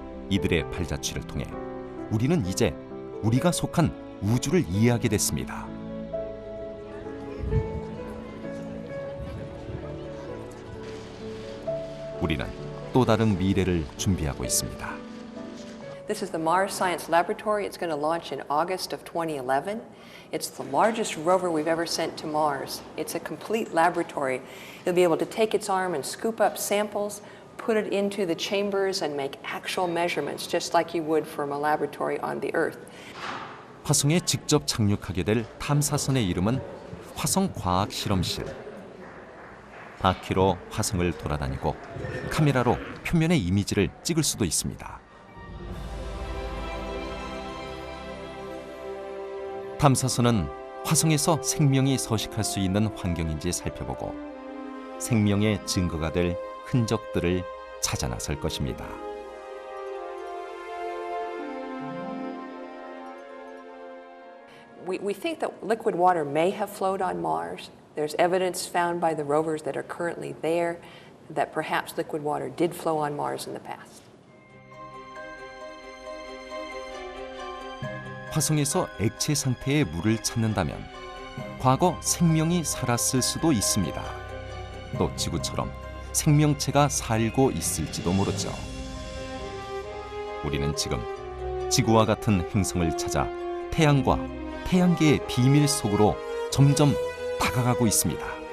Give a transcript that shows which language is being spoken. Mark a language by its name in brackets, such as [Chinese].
[Korean] 이들의 발자취를 통해 우리는 이제 우리가 속한 우주를 이해하게 됐습니다. 우리는 또 다른 미래를 준비하고 있습니다. [English] This is the Mars Science Laboratory. It's going to launch in August of 2011. It's the largest rover we've ever sent to Mars. It's a complete laboratory. It'll be able to take its arm and scoop up samples, put it into the chambers and make actual measurements, just like you would from a laboratory on the Earth. [Korean] 화성에 직접 착륙하게 될 탐사선의 이름은 화성과학실험실. 바퀴로 화성을 돌아다니고 카메라로 표면의 이미지를 찍을 수도 있습니다. 탐사선은 화성에서 생명이 서식할 수 있는 환경인지 살펴보고 생명의 증거가 될 흔적들을 찾아 나설 것입니다. [English] We think that liquid water may have flowed on Mars. There's evidence found by the rovers that are currently there that perhaps liquid water did flow on Mars in the past. [Korean] 화성에서 액체 상태의 물을 찾는다면 과거 생명이 살았을 수도 있습니다. 또 지구처럼 생명체가 살고 있을지도 모르죠. 우리는 지금 지구와 같은 행성을 찾아 태양과 태양계의 비밀 속으로 점점 다가가고 있습니다.